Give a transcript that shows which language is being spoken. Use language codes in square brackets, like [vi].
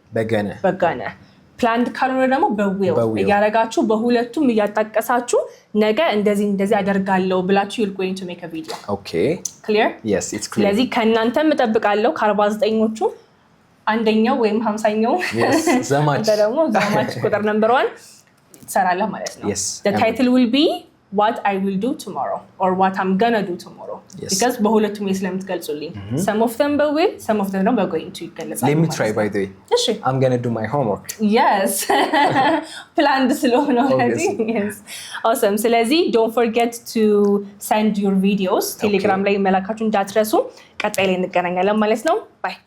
[am] በገነ ፕላንድ ካልሆነ ደግሞ በዊል እያረጋችሁ በሁለቱም እያጣቀሳችሁ ነገ እንደዚህ አደርጋለሁ ብላችሁ [en] you're going to make a video clear? yes it's clear። [am] ስለዚህ ከእናንተ እጠብቃለሁ ከ49ኞቹ አንደኛው ወይም 50ኛው ዘማች ደግሞ ዘማች ቁጥር ነምበር 1 ትሰራለህ ማለት ነው። [en] the title will be what I will do tomorrow or what I'm gonna do tomorrow because [am] በሁለቱም ስለምትገልጹልኝ [en] some of them will some of them ነው going to [am] ይገለጻል። [en] let me try by the way I'm gonna do my homework yes planned [am] ስለሆነ [en] already yes awesome። [am] ስለዚህ [en] don't forget to send your videos [am] ቴሌግራም ላይ መላካችሁን እንዳትረሱ። ቀጣይ ላይ እንገናኛለን ማለት ነው። bye